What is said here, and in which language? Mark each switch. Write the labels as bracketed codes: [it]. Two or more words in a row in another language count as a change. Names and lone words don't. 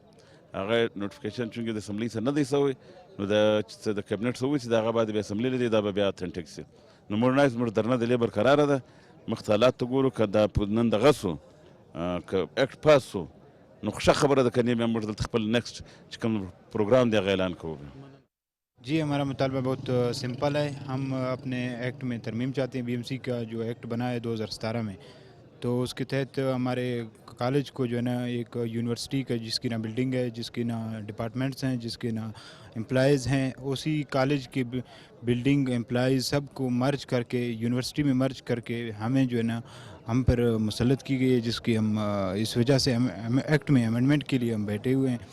[ps] هغه نوټیفیکیشن چونکې د اسمبلۍ څخه نه دی شوی، نو د کابینټ څه وایي چې د هغه باید بیا اسمبلۍ لري، دا به بیا اتنټیک سي. نو موږ ناست، موږ درنه د لیبر قراره ده، مخ ته حالات ته ګورو. که دا نن دغه سو، که اکټ پاس سو، نو ښه خبره ده، که نه بیا موږ دلته خپل نیکسټ چې کوم پروګرام دی هغه اعلان کوو. [ur] جی ہمارا مطالبہ بہت سمپل ہے. ہم اپنے ایکٹ میں ترمیم چاہتے ہیں. بی ایم سی کا جو ایکٹ بنا ہے 2017 میں، تو اس کے تحت ہمارے کالج کو جو ہے نا ایک یونیورسٹی کا جس کی نا بلڈنگ ہے، جس کی نا ڈیپارٹمنٹس ہیں، جس کے نا ایمپلائز ہیں، اسی کالج کی [en] building employees [ur] سب کو مرج کر کے یونیورسٹی میں مرج کر کے ہمیں جو ہے نا ہم پر مسلط کی گئی ہے، جس کی ہم اس وجہ سے ہم ایکٹ میں امینڈمنٹ کے لیے ہم بیٹھے ہوئے ہیں.